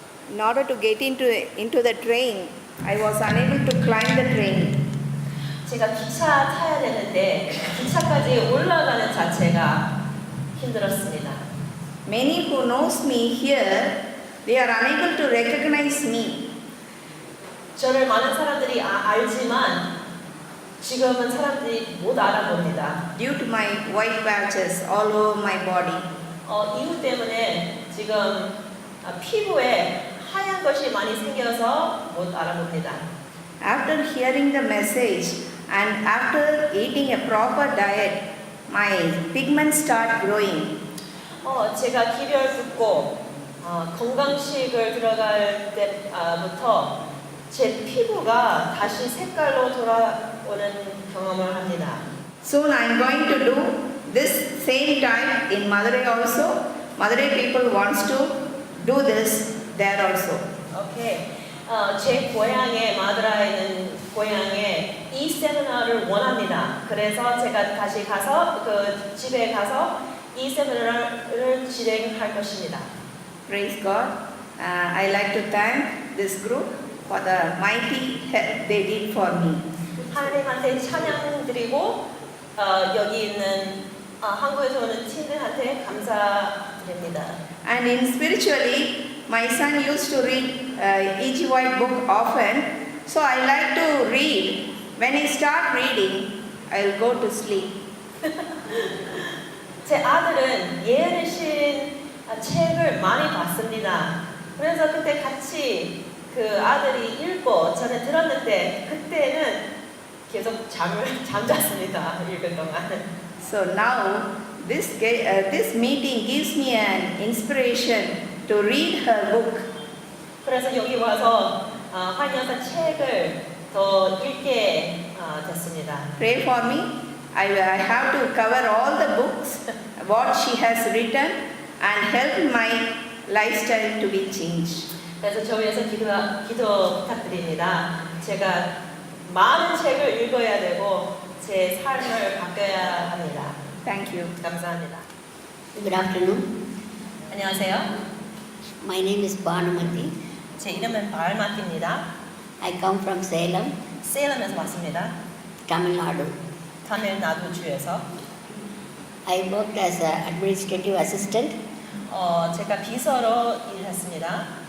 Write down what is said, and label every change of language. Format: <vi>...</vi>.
<en>In order to get into the train, I was unable to climb the train.</en> <ko>제가 기차 타야 되는데 기차까지 올라가는 자체가 힘들었습니다.</ko> <en>Many who knows me here, they are unable to recognize me.</en> <ko>저를 많은 사람들이 알지만 지금은 사람들이 못 알아봅니다.</ko> <en>Due to my white patches all over my body.</en> <ko>이유 때문에 지금 피부에 하얀 것이 많이 생겨서 못 알아봅니다.</ko> <en>After hearing the message and after eating a proper diet, my pigments start growing.</en> <ko>제가 기별 듣고 건강식을 들어갈 때부터 제 피부가 다시 색깔로 돌아오는 경험을 합니다.</ko> <en>Soon I am going to do this same type in Madurai also. Madurai people wants to do this there also. 오케이.</en> <ko>제 고향에 마드라에 고향에 이 세미나를 원합니다. 그래서 제가 다시 가서 그 집에 가서 이 세미나를 진행할 것입니다.</ko> <en>Praise God. I like to thank this group for the mighty help they did for me.</en> <ko>하나님한테 찬양드리고 여기 있는 한국에서 오는 팀들한테 감사드립니다.</ko> <en>And in spiritually, my son used to read E.G. White book often. So I like to read. When I start reading, I'll go to sleep.</en> <ko>제 아들은 예언의 책을 많이 봤습니다. 그래서 그때 같이 그 아들이 읽고 저는 들었는데 그때는 계속 잠잤습니다. 읽을 동안.</ko> <en>So now this meeting gives me an inspiration to read her book.</en> <ko>그래서 여기 와서 환영사 책을 더 읽게 됐습니다.</ko> <en>Pray for me. I have to cover all the books what she has written and help my lifestyle to be changed.</en> <ko>그래서 저 위해서 기도 부탁드립니다. 제가 많은 책을 읽어야 되고 제 삶을 바꿔야 합니다.</ko> <en>Thank you.</en> <ko>감사합니다.</ko> <en>Good afternoon.</en> <ko>안녕하세요.</ko> <en>My name is Bhanumati.</en> <ko>제 이름은 발마티입니다.</ko> <en>I come from Salem,</en> <ko>세일럼에서 왔습니다.</ko> <en>Tamil Nadu.</en> <ko>타밀나두 주에서.</ko> <en>I worked as an administrative assistant</en> <ko>제가 비서로 일했습니다.</ko>